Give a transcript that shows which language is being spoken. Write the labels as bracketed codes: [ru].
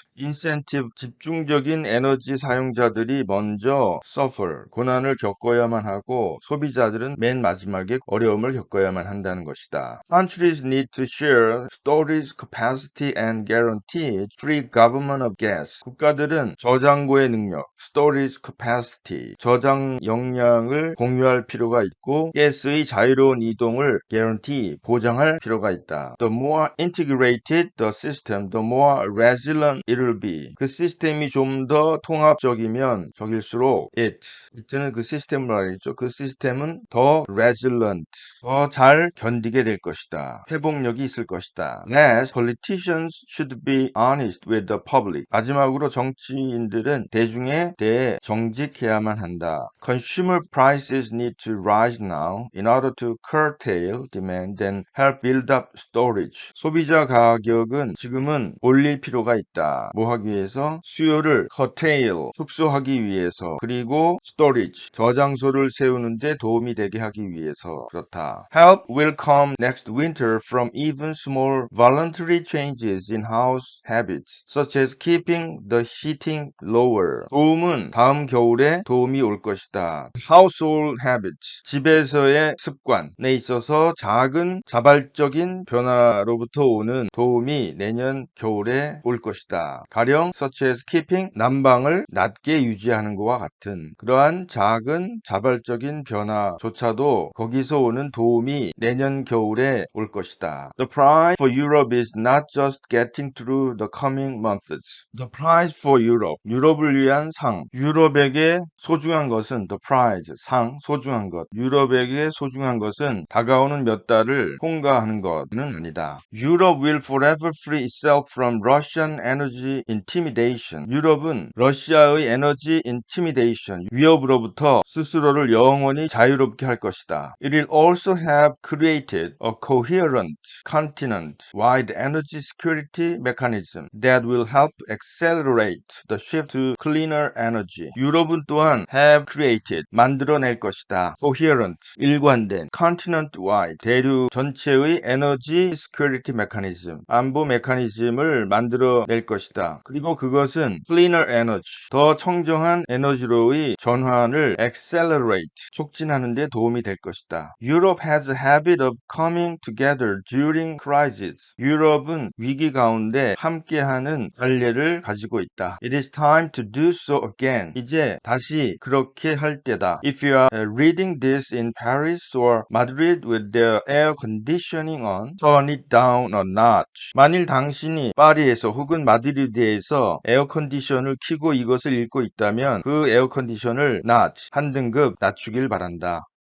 [ko] 인센티브, 집중적인 에너지 사용자들이 먼저 suffer, 고난을 겪어야만 하고 소비자들은 맨 마지막에 어려움을 겪어야만 한다는 것이다. [en] Countries need to share storage capacity and guarantee free government of gas. [ko] 국가들은 저장고의 능력, [en] storage capacity, [ko] 저장 역량을 공유할 필요가 있고 가스의 자유로운 이동을 guarantee, 보장할 필요가 있다. [en] The more integrated the system, the more resilient it will be. [ko] 그 시스템이 좀 더 통합적이면 적일수록 it는 그 시스템을 알겠죠. 그 시스템은 더 resilient, 더 잘 견디게 될 것이다. 회복력이 있을 것이다. [en] Last, politicians should be honest with the public. [ko] 마지막으로 정치인들은 대중에 대해 정직해야만 한다. [en] Consumer prices need to rise now in order to curtail demand and help build up storage. [ko] 소비자 가격은 지금은 올릴 필요가 있다. 뭐 하기 위해서? 수요를 curtail, 축소하기 위해서, 그리고 storage, 저장소를 세우는데 도움이 되게 하기 위해서 그렇다. [en] Help will come next winter from even small voluntary changes in house habits, such as keeping the heating lower. [ko] 도움은 다음 겨울에 도움이 올 것이다. [en] Household habits, [ko] 집에서의 습관에 있어서 작은 자발적인 변화로부터 오는 도움이 내년 겨울에 올 것이다. 가령 [en] such as keeping, [ko] 난방을 낮게 유지하는 것과 같은 그러한 작은 자발적인 변화조차도 거기서 오는 도움이 내년 겨울에 올 것이다. [en] The prize for Europe is not just getting through the coming months. The prize for Europe, [ko] 유럽을 위한 상. 유럽에게 소중한 것은 [en] the prize, [ko] 상, 소중한 것. 유럽에게 소중한 것은 다가오는 몇 달을 통과하는 것은 아니다. [en] Europe will forever free itself from Russian energy intimidation. [ko] 유럽은 러시아의 에너지 intimidation, 위협으로부터 스스로를 영원히 자유롭게 할 것이다. [en] It will also have created a coherent continent-wide energy security mechanism that will help accelerate the shift to cleaner energy. [ko] 유럽은 또한 [en] have created, [ko] 만들어낼 것이다. coherent, 일관된, continent-wide, 대륙 전체의 에너지 [en] security mechanism, [ko] 안보 메커니즘을 만들어낼 것이다. 그리고 그것은 [en] cleaner energy, [ko] 더 청정한 에너지로의 전환을 accelerate, 촉진하는 데 도움이 될 것이다. [en] Europe has a habit of coming together during crisis. [ko] 유럽은 위기 가운데 함께하는 관례를 가지고 있다. [en] It is time to do so again. [ko] 이제 다시 그렇게 할 때다. [en] If you are reading this in Paris or Madrid with their air conditioning on, turn it down a notch. [ko] 만일 당신이 파리에서 혹은 마드리드에서 에어컨디션을 켜고 이것을 읽고 있다면 그 에어컨디션을 한 등급 낮추길 바란다.